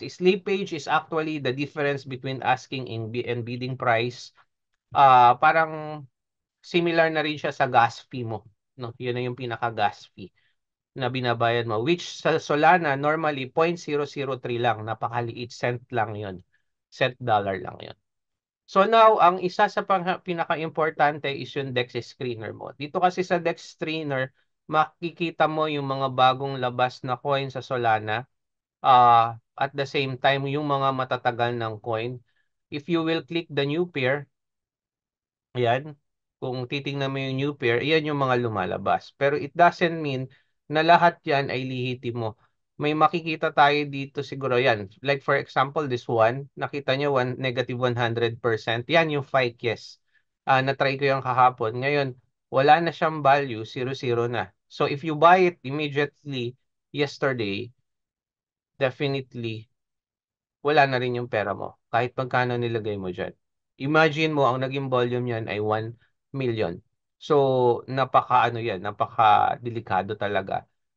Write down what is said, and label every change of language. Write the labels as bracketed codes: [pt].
[en] Slippage is actually the difference between asking and bidding price. [tl] Parang similar na rin siya sa gas fee mo. No? Yun na yung pinaka-gas fee na binabayad mo. Which sa Solana, normally 0.003 lang. Napakaliit. Cent lang yun. Cent dollar lang yun. So now, ang isa sa pinaka-importante is yung DEX screener mo. Dito kasi sa DEX screener, makikita mo yung mga bagong labas na coin sa Solana. [en] At the same time, [tl] yung mga matatagal ng coin. [en] If you will click the new pair, [tl] ayan, kung titingnan mo yung new pair, ayan yung mga lumalabas. Pero [en] it doesn't mean [tl] na lahat yan ay lihitin mo. May makikita tayo dito siguro yan. [en] Like for example, this one, [tl] nakita nyo negative 100%. Yan yung FIKE, yes. Na-try ko yung kahapon. Ngayon, wala na siyang value, 0-0 na. [en] So if you buy it immediately yesterday, definitely [tl] wala na rin yung pera mo. Kahit magkano nilagay mo dyan. Imagine mo, ang naging volume yan ay 1 million. So, napaka-delikado talaga.